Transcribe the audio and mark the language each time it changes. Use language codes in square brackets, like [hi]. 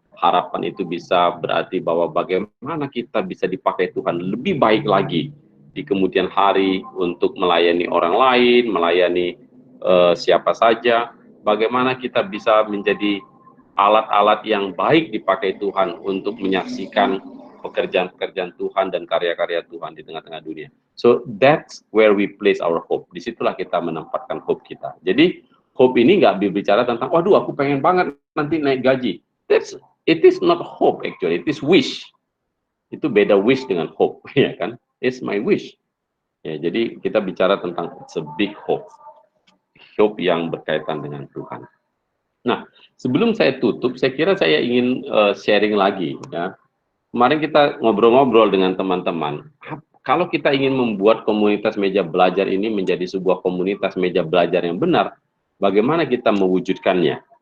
[id] Harapan itu bisa berarti bahwa bagaimana kita bisa dipakai Tuhan lebih baik lagi di kemudian hari untuk melayani orang lain, melayani siapa saja. Bagaimana kita bisa menjadi alat-alat yang baik dipakai Tuhan untuk menyaksikan pekerjaan-pekerjaan Tuhan dan karya-karya Tuhan di tengah-tengah dunia. [en] So that's where we place our hope. [id] Disitulah kita menempatkan hope kita. Jadi hope ini nggak berbicara tentang, waduh aku pengen banget nanti naik gaji. [en] It is not hope actually, it is wish. [id] Itu beda wish dengan hope, ya kan? [en] It's my wish. [id] Ya, jadi kita bicara tentang [en] it's a big hope. [id] Hope yang berkaitan dengan Tuhan. Nah, sebelum saya tutup, saya kira saya ingin sharing lagi. Ya. Kemarin kita ngobrol-ngobrol dengan teman-teman. Kalau kita ingin membuat komunitas meja belajar ini menjadi sebuah komunitas meja belajar yang benar, bagaimana kita mewujudkannya?